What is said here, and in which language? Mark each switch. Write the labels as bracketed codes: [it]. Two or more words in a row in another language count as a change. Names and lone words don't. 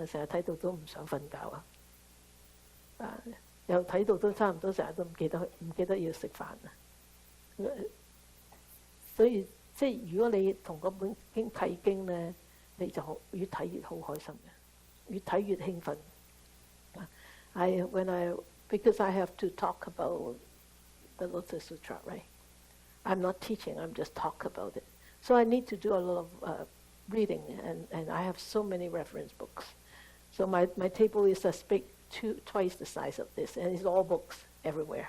[yue] 成日睇到都唔想瞓覺啊！又睇到都差唔多成日都唔記得要食飯啊！所以即係如果你同嗰本經契經咧，你就越睇越好開心嘅。越睇越興奮。 [en] Because I have to talk about the Lotus Sutra, right? I'm not teaching, I'm just talk about it. So I need to do a lot of reading, and I have so many reference books. So my table is as big, twice the size of this, and it's all books everywhere.